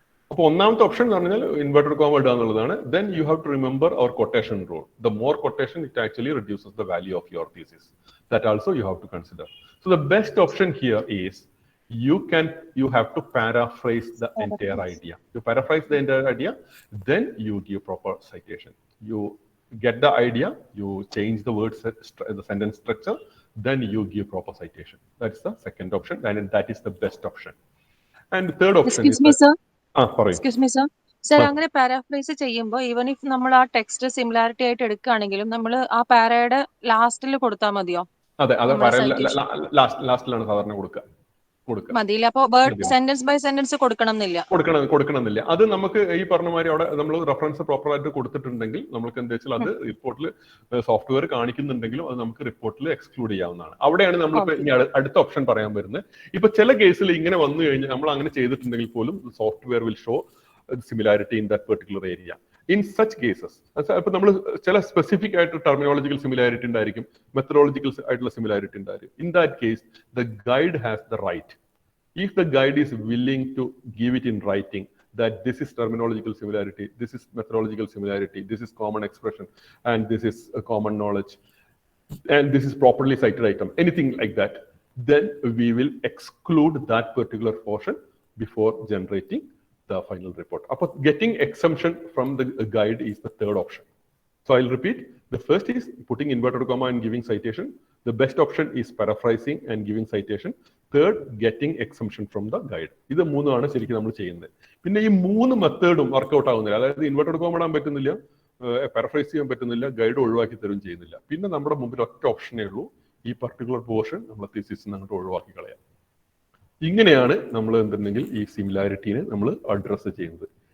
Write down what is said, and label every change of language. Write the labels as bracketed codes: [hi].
[ml] അപ്പോൾ ഒന്നാമത്തെ ഓപ്ഷൻ എന്ന് പറഞ്ഞാൽ ഇൻവെർട്ടഡ് കോമ ഇടുക എന്നുള്ളതാണ്. [en] Then you have to remember our quotation rule. The more quotation, it actually reduces the value of your thesis. That also you have to consider. So the best option here is you have to paraphrase the entire idea. You paraphrase the entire idea, then you give proper citation. You get the idea, you change the words, the sentence structure, then you give proper citation. That's the second option, and that is the best option. And the third option Excuse me, sir. Sorry. Excuse me, sir. [ml] Sir, അങ്ങനെ paraphrase ചെയ്യുമ്പോൾ even if നമ്മൾ ആ text similarity ആയിട്ട് എടുക്കുകയാണെങ്കിലും നമ്മൾ ആ പാരയുടെ ലാസ്റ്റിൽ കൊടുത്താൽ മതിയോ? അതെ, ലാസ്റ്റിലാണ് സാധാരണ കൊടുക്കുക. മതിയില്ല. അപ്പോൾ വേർഡ് സെന്റൻസ് ബൈ സെന്റൻസ് കൊടുക്കണമെന്നില്ല. അത് നമുക്ക് ഈ പറഞ്ഞ മാതിരി അവിടെ നമ്മൾ റെഫറൻസ് പ്രോപ്പർ ആയിട്ട് കൊടുത്തിട്ടുണ്ടെങ്കിൽ നമുക്ക് എന്താ വെച്ചാൽ അത് റിപ്പോർട്ടിൽ സോഫ്റ്റ്വെയർ കാണിക്കുന്നുണ്ടെങ്കിലും അത് നമുക്ക് റിപ്പോർട്ടിൽ എക്സ്ക്ലൂഡ് ചെയ്യാവുന്നതാണ്. അവിടെയാണ് നമ്മളിപ്പോ ഇനി അടുത്ത ഓപ്ഷൻ പറയാൻ വരുന്നത്. ഇപ്പൊ ചില കേസിൽ ഇങ്ങനെ വന്നു കഴിഞ്ഞാൽ നമ്മൾ അങ്ങനെ ചെയ്തിട്ടുണ്ടെങ്കിൽ പോലും [en] Software will show similarity in that particular area. In such cases, [ml] ഇപ്പൊ നമ്മൾ ചില സ്പെസിഫിക് ആയിട്ട് ടെർമിനോളജിക്കൽ സിമിലാരിറ്റി ഉണ്ടായിരിക്കും, മെത്തഡോളജിക്കൽ ആയിട്ടുള്ള സിമിലാരിറ്റി ഉണ്ടായിരിക്കും. [en] In that case, the guide has the right. If the guide is willing to give it in writing that this is terminological similarity, this is methodological similarity, this is common expression, and this is a common knowledge, and this is properly cited item, anything like that, then we will exclude that particular portion before generating the final report. But getting exemption from the guide is the third option. So I'll repeat. The first is putting inverted comma and giving citation. The best option is paraphrasing and giving citation. Third, getting exemption from the guide. [ml] ഇത് മൂന്നാണ് ശരിക്കും നമ്മൾ ചെയ്യുന്നത്. പിന്നെ ഈ മൂന്ന് മെത്തേഡും workout ആവുന്നില്ല. അതായത് ഇൻവെർട്ടഡ് കോമ ഇടാൻ പറ്റുന്നില്ല, പാരഫ്രൈസ് ചെയ്യാൻ പറ്റുന്നില്ല, ഗൈഡ് ഒഴിവാക്കി തരും ചെയ്യുന്നില്ല. പിന്നെ നമ്മുടെ മുമ്പിൽ ഒറ്റ ഓപ്ഷനേ ഉള്ളൂ, ഈ പർട്ടിക്കുലർ പോർഷൻ നമ്മളെ തീസിസിൽ നിന്ന് അങ്ങോട്ട് ഒഴിവാക്കി കളയാം. ഇങ്ങനെയാണ് നമ്മൾ എന്തുണ്ടെങ്കിൽ ഈ സിമിലാരിറ്റീനെ നമ്മൾ അഡ്രസ്സ് ചെയ്യുന്നത്.